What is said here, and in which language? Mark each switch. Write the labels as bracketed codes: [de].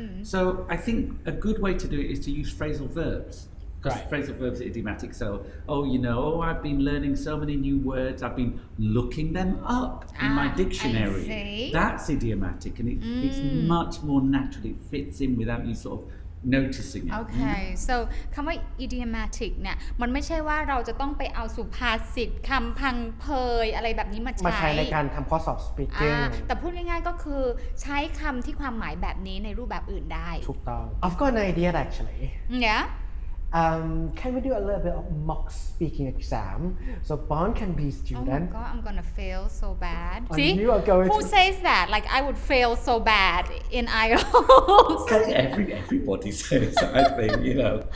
[en] So I think a good way to do it is to use phrasal verbs. Because phrasal verbs are idiomatic. So, I've been learning so many new words. I've been looking them up in my dictionary. I see. That's idiomatic, and it's much more natural. It fits in without you sort of noticing it. Okay. [th] So คำว่า idiomatic เนี่ยมันไม่ใช่ว่าเราจะต้องไปเอาสุภาษิตคำพังเพยอะไรแบบนี้มาใช้ ในการทำข้อสอบ speaking แต่พูดง่ายๆก็คือใช้คำที่ความหมายแบบนี้ในรูปแบบอื่นได้ ถูกต้อง [en] I've got an idea actually. Yeah. Can we do a little bit of mock speaking exam so Bond can be student? Oh my god, I'm gonna fail so bad. See? Who says that? Like I would fail so bad in IELTS. Everybody says that, I think,